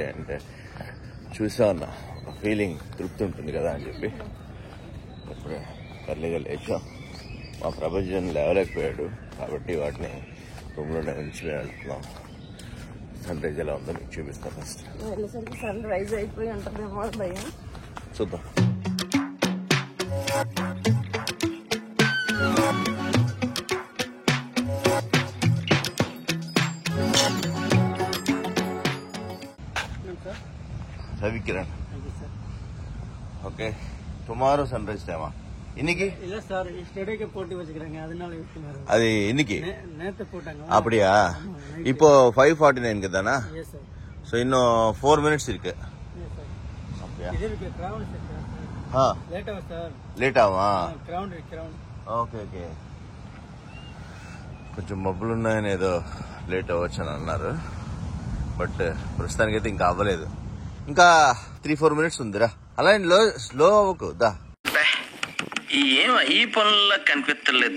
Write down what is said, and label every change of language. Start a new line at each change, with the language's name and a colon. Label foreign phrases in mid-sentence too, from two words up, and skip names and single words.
Telugu: అంటే చూసా అన్న ఒక ఫీలింగ్ తృప్తి ఉంటుంది కదా అని చెప్పి ఇప్పుడే ఎర్లీగా లేచాం. మా ప్రపంచం లేవలేకపోయాడు కాబట్టి వాటిని రూమ్లోనే ఉంచి వెళ్తున్నాం.
English: sun rise
Telugu: ఎలా ఉందో మీకు చూపిస్తాం. ఫస్ట్
English: sun rise
Telugu: అయిపోయి ఉంటుందేమో భయ్యా, చూద్దాం.
Tamil: ரவிக்கிரண்
English: okay tomorrow sunrise
Tamil: டைமா இன்னைக்கு இல்ல சார் ஸ்டேடிக்கு போட்டு வச்சிருக்காங்க அதனால விட்டுறாங்க. அது இன்னைக்கு நேத்து போட்டாங்க. அப்படியா? இப்போ 5:49 தானா?
English: yes sir.
Tamil: சோ இன்னும் 4 மினிட்ஸ் இருக்கு.
English: yes sir.
Tamil: அப்படியா? இது இருக்கு கிரவுண்ட் சார். லேட் ஆகும் சார்.
Telugu: లేట్ ఆవా?
Tamil: கிரவுண்ட்.
Telugu: ఓకే కొంచెం మబ్బులు ఉన్నాయని ఏదో లేట్ అవ్వచ్చు అని అన్నారు. బట్ ప్రస్తుతానికైతే ఇంకా అవ్వలేదు. ఇంకా 3-4 మినిట్స్ ఉందిరా. అలా స్లో అవ్వకు దా. ఈ పనుల్లో కనిపించలేదు.